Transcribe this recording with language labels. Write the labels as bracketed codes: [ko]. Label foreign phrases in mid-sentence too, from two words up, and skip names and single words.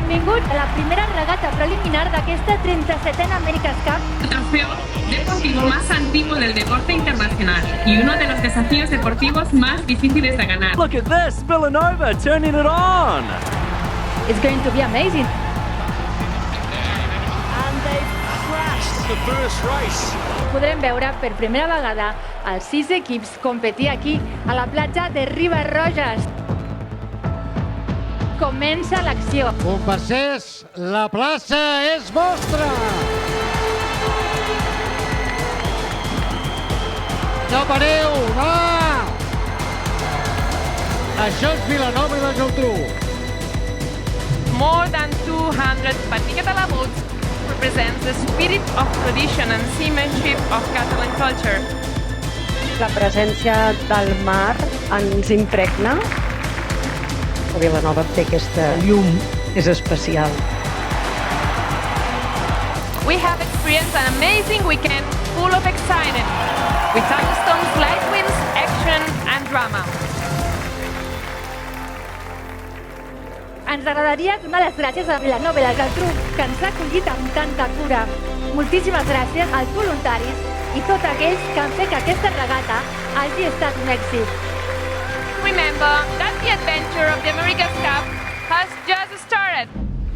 [ca] sigut la primera regata preliminar d'aquesta 37a America's Cup. [es] El trofeo deportivo más antiguo del deporte internacional y uno de los desafíos deportivos más difíciles de ganar. [en] Look at this, Villanova turning it on. It's going to be amazing. And they've crashed the first race. [ca] Podrem veure per primera vegada els 6 equips competir aquí a la platja de Riba-roges. Comença l'acció. Compassers, la plaça és vostra! No pareu, va! Això és Vilanova i la Geltrú. [en] More than 200 fatigue de la boats represents the spirit of tradition and seamanship of Catalan culture. [ca] La presència del mar ens impregna. A Vilanova té aquesta llum, és especial. [en] We have experienced an amazing weekend full of excitement, with thunderstorms, light winds, action and drama. [ca] Ens agradaria donar les gràcies a Vilanova i la Geltrú, que ens ha acollit amb tanta cura. Moltíssimes gràcies als voluntaris i tots aquells que han fet que aquesta regata hagi estat un èxit. [en] Remember that the adventure of the America's Cup has just started.